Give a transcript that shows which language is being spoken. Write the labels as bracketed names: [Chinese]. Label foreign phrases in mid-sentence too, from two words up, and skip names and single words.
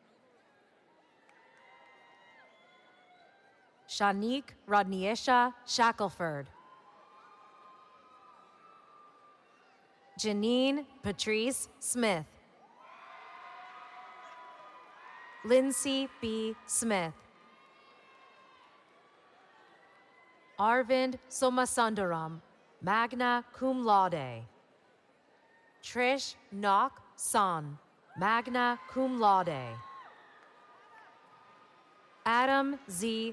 [English] Shanique Rodniesha Shackelford. Janine Patrice Smith. Lindsay B. Smith. Arvind Somasundaram, [Latin] magna cum laude. [English] Trish Nok San, [Latin] magna cum laude. [English] Adam Z.